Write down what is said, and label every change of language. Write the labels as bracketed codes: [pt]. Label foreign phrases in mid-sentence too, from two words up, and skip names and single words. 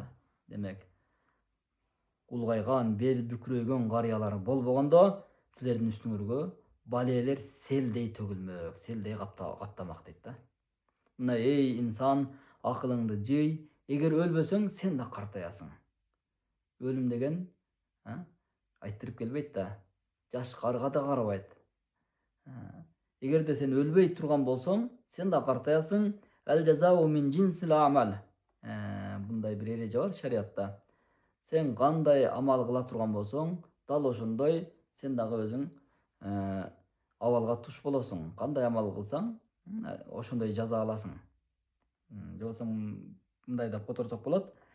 [ky] Демек, улгайган, бел бүкүрөйгөн карыялар болбогондо, силердин үстүңөргө балелер селдей төгүлмөк, селдей каптамак дейт да. Мына эй инсан, акылыңды жый, эгер өлбөсөң, сен да картаясың. Өлүм деген айттырып келбейт да, жаш карыга да карабайт. Эгерде сен өлбөй турган болсоң, сен да картаясың. [ar] الجزاء من جنس العمل. [ky] Мындай бир эреже бар шариатта. Сен кандай амал кыла турган болсоң, дал ошондой сен дагы өзүң абалга туш болосуң. Кандай амал кылсаң, ошондой жаза аласың. Же болбосо мындай деп которсок болот.